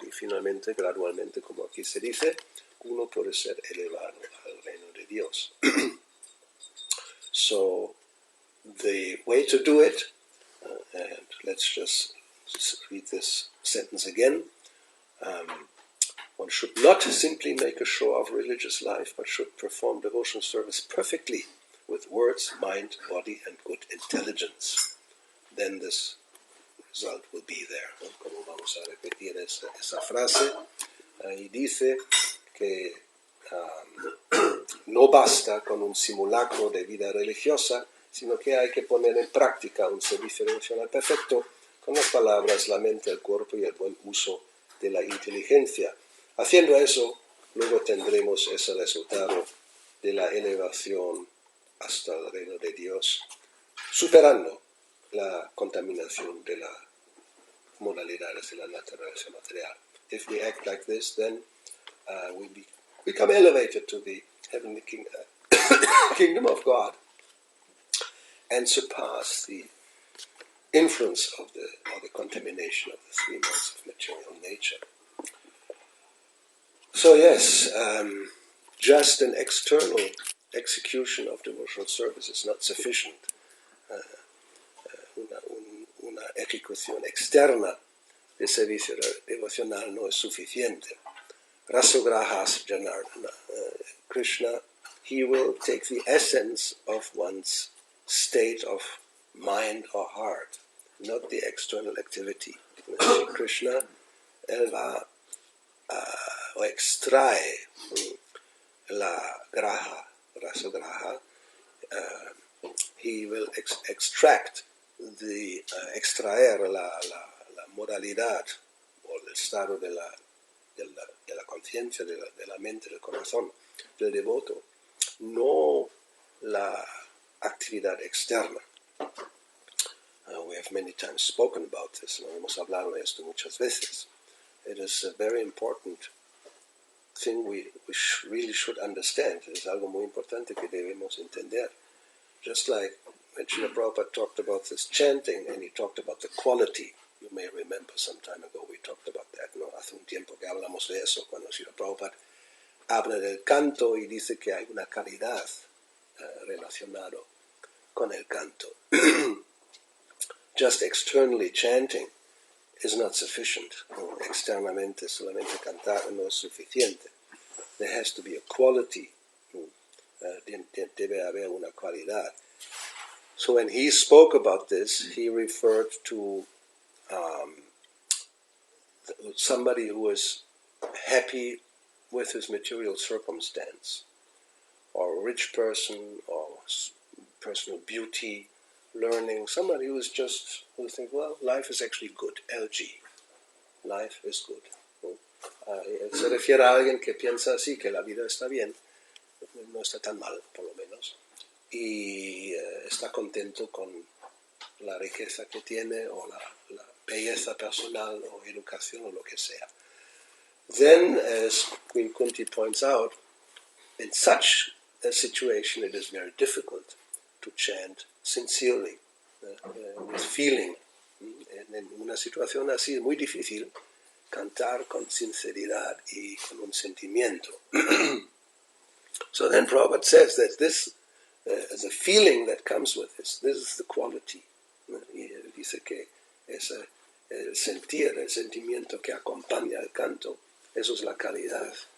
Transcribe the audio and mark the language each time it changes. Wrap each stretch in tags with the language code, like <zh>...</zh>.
<es>Y finalmente, gradualmente, como aquí se dice, uno puede ser elevado al reino de Dios.</es> <en>So, the way to do it, and let's just read this sentence again. One should not simply make a show of religious life, but should perform devotional service perfectly with words, mind, body, and good intelligence. Then this result will be there.</en> <es>Como vamos a repetir esa frase, ahí dice que no basta con un simulacro de vida religiosa, sino que hay que poner en práctica un servicio devocional perfecto con las palabras, la mente, el cuerpo y el buen uso de la inteligencia. Haciendo eso, luego tendremos ese resultado de la elevación hasta el reino de Dios, superando la contaminación de las modalidades de la naturaleza material.</es> <en>If we act like this, then we become elevated to the heavenly kingdom of God and surpass the influence of the contamination of the three modes of material nature. So yes, just an external execution of devotional service is not sufficient.</en> <es>Una ejecución externa de servicio devocional no es suficiente.</es> <sa>Rasagrahas Janardana.</sa> <en>Krishna, he will take the essence of one's state of mind or heart, not the external activity.</en> <es>Krishna, él va o extrae la graha, rasagraha.</es> <en>He will extract</en> <es>extraer la modalidad o el estado de la conciencia, de la mente, del corazón del devoto, no la actividad externa.</es> <en>We have many times spoken about this, ¿no?</en> <es>Hemos hablado de esto muchas veces.</es> <en>It is a very important thing we really should understand.</en> <es>Es algo muy importante que debemos entender.</es> <en>Just like when Srila Prabhupada talked about this chanting, and he talked about the quality. You may remember some time ago we talked about that, ¿no?</en> <es>Hace un tiempo que hablamos de eso, cuando Srila Prabhupada habla del canto y dice que hay una calidad relacionado con el canto.</es> <en>Just externally chanting is not sufficient.</en> <es>Externamente solamente cantar no es suficiente.</es> <en>There has to be a quality.</en> <es>Debe haber una cualidad.</es> <en>So when he spoke about this, he referred to somebody who was happy with his material circumstance, or a rich person, or personal beauty, learning, somebody who think, well, life is actually good, LG, life is good.</en> <es>Se refiere a alguien que piensa así, que la vida está bien, no está tan mal, por lo menos, y está contento con la riqueza que tiene, o la belleza personal, o educación, o lo que sea.</es> <en>Then, as Queen Kunti points out, in such a situation it is very difficult to chant sincerely, with feeling.</en> <es>En una situación así es muy difícil cantar con sinceridad y con un sentimiento.</es> <en>So then Prabhupada says that this the feeling that comes with this is the quality.</en> <es>Y dice que es el sentir, el sentimiento que acompaña el canto, eso es la calidad.</es>